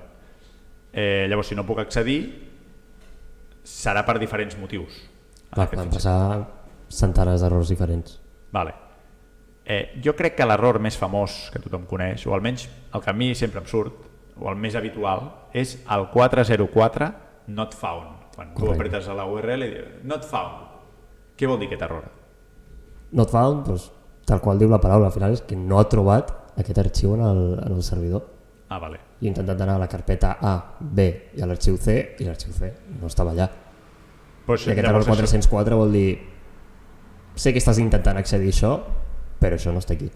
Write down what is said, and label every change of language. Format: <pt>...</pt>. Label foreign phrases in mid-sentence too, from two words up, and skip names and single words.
<ca>Llavors, si no puc accedir, serà per diferents motius. Clar, van passar centenars d'errors diferents. Vale. Jo crec que l'error més famós que tothom coneix, o almenys el que a mi sempre em surt, o el més habitual, és el 404</ca> <en>not found.</en> <ca>Quan tu apretes a la URL i dius</ca> <en>not found.</en> <ca>Què vol dir aquest error?</ca> <en>Not found,</en> <ca>doncs, tal qual diu la paraula, al final és que no ha trobat aquest arxiu en el servidor. Ah, vale. I he intentat anar a la carpeta A, B i a l'arxiu C, i l'arxiu C no estava allà. Pues, I aquest error 404 vol dir sé que estàs intentant accedir a això, però això no està aquí.</ca>